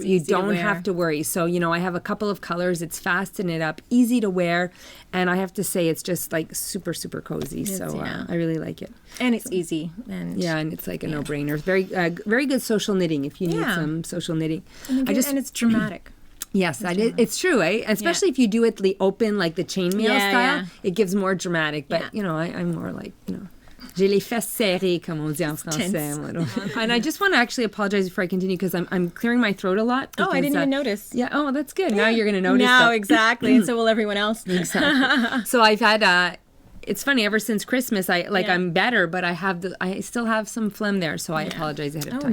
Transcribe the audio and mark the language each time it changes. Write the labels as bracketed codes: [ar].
[en] You don't have to worry. So I have a couple of colors. It's fast to knit up, easy to wear, and I have to say it's just like super super cozy. So I really like it, and it's easy, and it's like a no-brainer. Very very good social knitting if you need some social knitning. And it's dramatic. Yes, it's true, eh? Especially if you do it the open, like the chainmail style, it gives more dramatic. But I'm more like [fr] j'ai les fesses serrées, comme on dit en français. [en] And I just want to actually apologize before I continue because I'm clearing my throat a lot. Because, I didn't even notice. Yeah. Oh, that's good. Now you're going to notice. Now exactly, and so will everyone else. Exactly. So I've had. it's funny. Ever since Christmas, I'm better, but I still have some phlegm there, so I apologize ahead of time.